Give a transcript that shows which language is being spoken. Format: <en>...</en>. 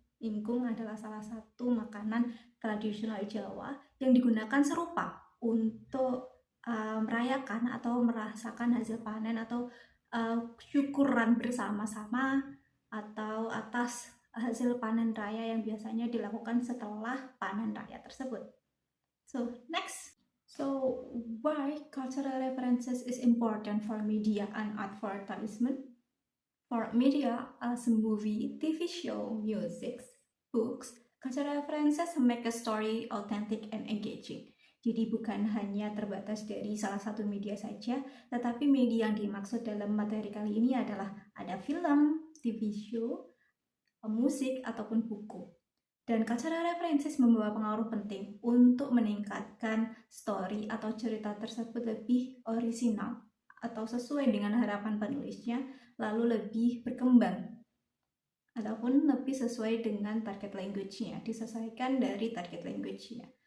<id>Ingkung adalah salah satu makanan tradisional Jawa yang digunakan serupa untuk merayakan atau merasakan hasil panen atau syukuran bersama-sama atau atas hasil panen raya yang biasanya dilakukan setelah panen raya tersebut.</id> <en>So next, so why cultural references is important for media and advertisement? For media as a movie, TV show, music, books, cultural references make a story authentic and engaging.</en> <id>Jadi bukan hanya terbatas dari salah satu media saja, tetapi media yang dimaksud dalam materi kali ini adalah ada film, TV show, musik, ataupun buku. Dan cultural references membawa pengaruh penting untuk meningkatkan story atau cerita tersebut lebih orisinal atau sesuai dengan harapan penulisnya, lalu lebih berkembang ataupun lebih sesuai dengan target language-nya, disesuaikan dari target language-nya.</id>